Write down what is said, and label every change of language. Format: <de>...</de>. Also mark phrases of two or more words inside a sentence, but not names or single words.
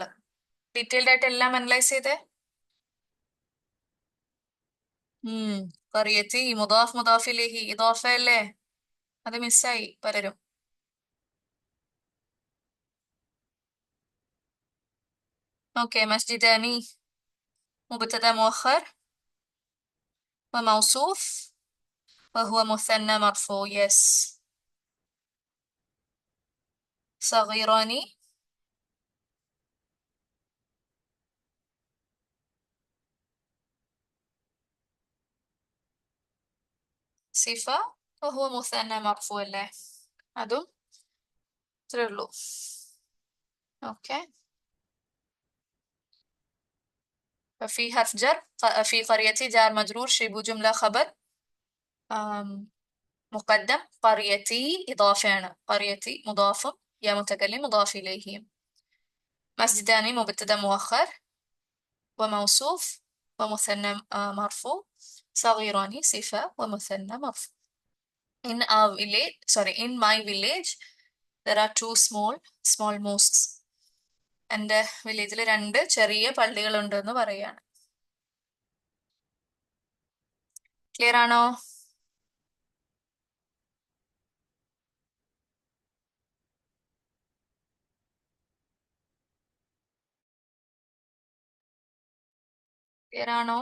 <ml>ഡീറ്റെയിൽഡ് ആയിട്ട് എല്ലാം അനലൈസ് ചെയ്തേ.</ml> <ar>قريتي مضاف مضاف إليه إضافة</ar> <ml>അല്ലേ, അത് മിസ്സായി പലരും. ഓക്കെ.</ml> <ar>مسجدان مبتدأ مؤخر وموصوف وهو مثنى مرفوع. يس. صغيران صفة وهو مثنى مرفوع</ar> <ml>അല്ലേ, അതും ഇത്രേ ഉള്ളൂ. ഓക്കെ.</ml> <ar>ففي حرف جر. في قريتي جار مجرور شبه جملة خبر مقدم. قريتي إضافة. قريتي مضاف، يا متكلم مضاف إليه. مسجدان مبتدأ مؤخر وموصوف ومثنى مرفوع. صغيران صفة ومثنى مرفوع.</ar> <en>In our village, sorry, in my village, there are two small mosques.</en> <ml>എൻ്റെ വില്ലേജിൽ 2 ചെറിയ പള്ളികളുണ്ടെന്ന് പറയാണ്. ക്ലിയർ ആണോ? ക്ലിയർ ആണോ?</ml>